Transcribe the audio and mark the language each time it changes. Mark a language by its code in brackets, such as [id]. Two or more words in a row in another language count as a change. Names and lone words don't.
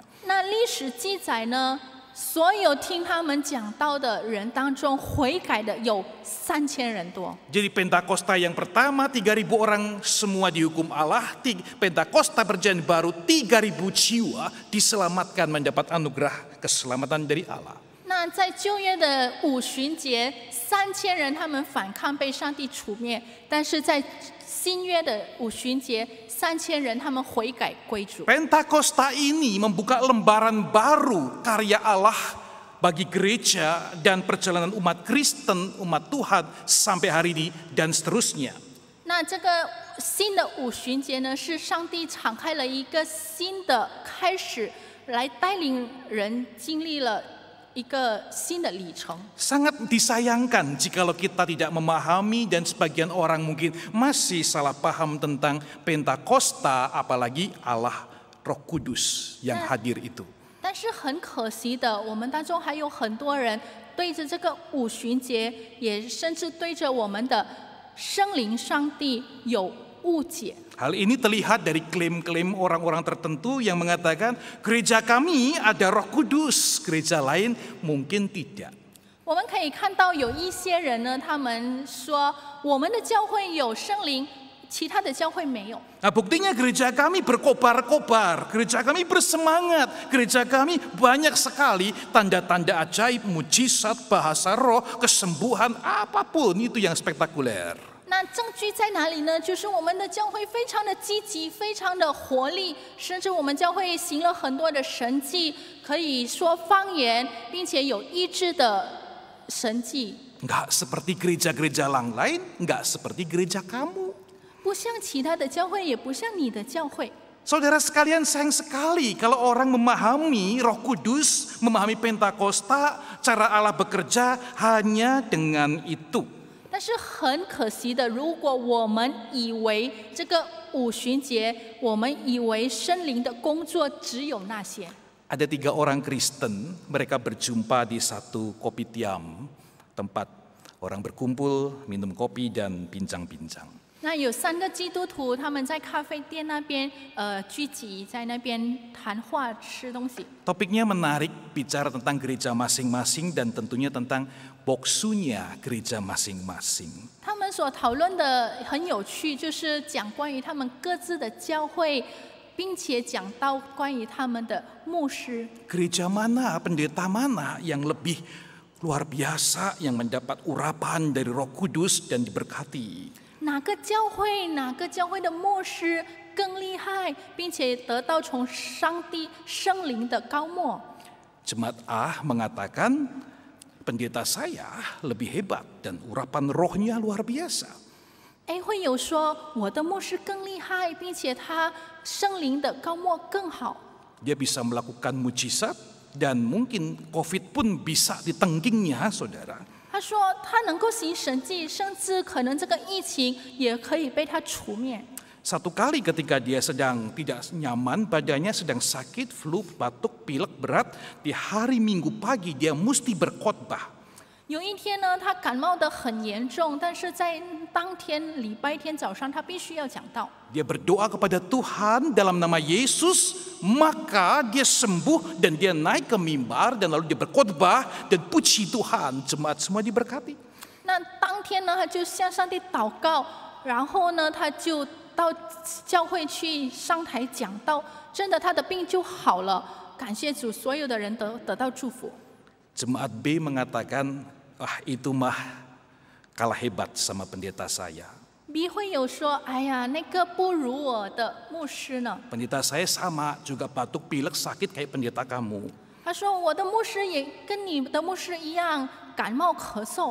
[zh] 那历史记载呢，所有听他们讲道的人当中，悔改的有3000人多。 [id] Jadi Pentakosta yang pertama 3.000 orang semua dihukum Allah. Pentakosta perjanjian baru 3.000 jiwa diselamatkan mendapat anugerah keselamatan dari Allah. [zh] 那在旧约的五旬节，3000人他们反抗被上帝除灭，但是在新约的五旬节，3000人他们悔改归主。 [id] Pentakosta ini membuka lembaran baru karya Allah bagi gereja dan perjalanan umat Kristen, umat Tuhan sampai hari ini dan seterusnya. [zh] 那这个新的五旬节呢，是上帝敞开了一个新的开始，来带领人经历了一个新的里程。 [id] Sangat disayangkan jikalau kita tidak memahami dan sebagian orang mungkin masih salah paham tentang Pentakosta, apalagi Allah Roh Kudus yang hadir itu. [zh] 但是很可惜的，我们当中还有很多人对着这个五旬节，也甚至对着我们的圣灵上帝有误解。 [id] Hal ini terlihat dari klaim-klaim orang-orang tertentu yang mengatakan gereja kami ada Roh Kudus, gereja lain mungkin tidak. [zh] 我们可以看到有一些人呢，他们说我们的教会有圣灵，其他的教会没有。 [id] Nah, buktinya gereja kami berkobar-kobar, gereja kami bersemangat, gereja kami banyak sekali tanda-tanda ajaib, mujizat, bahasa roh, kesembuhan, apapun itu yang spektakuler. [zh] 那证据在哪里呢？就是我们的教会非常的积极，非常的活力，甚至我们教会行了很多的神迹，可以说方言，并且有医治的神迹。 [id] Enggak seperti gereja-gereja lain, enggak seperti gereja kamu. [zh] 不像其他的教会，也不像你的教会。 [id] Saudara sekalian, sayang sekali kalau orang memahami Roh Kudus, memahami Pentakosta, cara Allah bekerja hanya dengan itu. [zh] 但是很可惜的，如果我们以为这个五旬节，我们以为圣灵的工作只有那些。 [id] Ada 3 orang Kristen, mereka berjumpa di satu kopitiam, tempat orang berkumpul, minum kopi dan bincang-bincang. [zh] 那有3个基督徒，他们在咖啡店那边聚集，在那边谈话吃东西。 [id] Topiknya menarik, bicara tentang gereja masing-masing dan tentunya tentang boksunya gereja masing-masing. [zh] 他们所讨论的很有趣，就是讲关于他们各自的教会，并且讲到关于他们的牧师。 [id] Gereja mana, pendeta mana yang lebih luar biasa, yang mendapat urapan dari Roh Kudus dan diberkati. [zh] 哪个教会的牧师更厉害，并且得到从上帝圣灵的高莫？ [id] Jemaat A mengatakan pendeta saya lebih hebat dan urapan rohnya luar biasa. [zh] A 会有说我的牧师更厉害，并且他圣灵的高莫更好。 [id] Dia bisa melakukan mujizat dan mungkin COVID pun bisa ditengkingnya, saudara. [zh] 他说他能够行神迹，甚至可能这个疫情也可以被他除灭。 [id] Satu kali ketika dia sedang tidak nyaman, badannya sedang sakit, flu, batuk, pilek berat, di hari Minggu pagi dia mesti berkhotbah. [zh] 有一天呢，他感冒得很严重，但是在当天礼拜天早上，他必须要讲道。 [id] Dia berdoa kepada Tuhan dalam nama Yesus, maka dia sembuh dan dia naik ke mimbar dan lalu dia berkhotbah dan puji Tuhan, jemaat semua diberkati. [zh] 那当天呢，他就向上帝祷告，然后呢，他就到教会去上台讲道，真的他的病就好了。感谢主，所有的人得到祝福。 [id] Jemaat B mengatakan, wah itu mah kalah hebat sama pendeta saya. [zh] B 会有说，哎呀，那个不如我的牧师呢。 [id] Pendeta saya sama, juga batuk pilek sakit kayak pendeta kamu. [zh] 他说我的牧师也跟你的牧师一样感冒咳嗽，